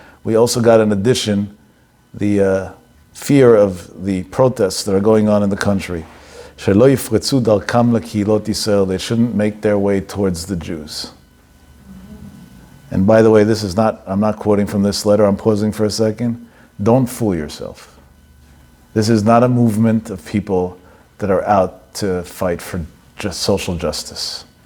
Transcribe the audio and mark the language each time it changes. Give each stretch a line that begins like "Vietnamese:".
English: We also got in addition the fear of the protests that are going on in the country.
Hebrew: שלא יפרצו דרכם לקהילות ישראל.
English: They shouldn't make their way towards the Jews. And by the way, I'm not quoting from this letter, I'm pausing for a second. Don't fool yourself. This is not a movement of people that are out to fight for just social justice.